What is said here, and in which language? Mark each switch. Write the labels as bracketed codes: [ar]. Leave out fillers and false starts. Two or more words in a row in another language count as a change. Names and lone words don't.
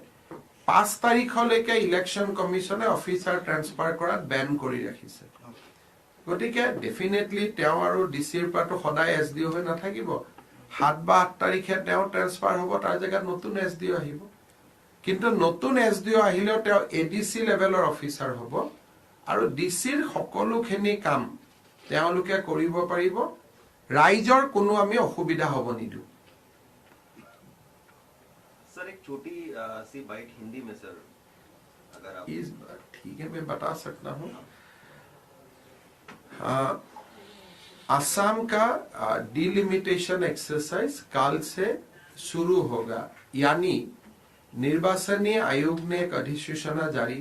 [as] 5 তাৰিখলৈকে [en] election commission officer transfer [as] কৰাত বেন কৰি ৰাখিছে গতিকে ডেফিনেটলি তেওঁ আৰু ডিচিৰ পৰাটো সদায় SDO হৈ নাথাকিব 7 বা 8 তাৰিখে তেওঁ ট্ৰেন্সফাৰ হ'ব তাৰ জেগাত নতুন SDO আহিব কিন্তু নতুন SDO আহিলেও তেওঁ ADC লেভেলৰ অফিচাৰ হ'ব আৰু ডিচিৰ সকলোখিনি কাম তেওঁলোকে কৰিব পাৰিব ৰাইজৰ কোনো আমি অসুবিধা হ'ব নিদু [hi] सर एक छोटी सी बाइट हिंदी में सर अगर आप ठीक है मैं बता सकता हूँ असम का [en] delimitation exercise [hi] काल से शुरू होगा यानी निर्वाचनी आयोग ने एक अधिसूचना जारी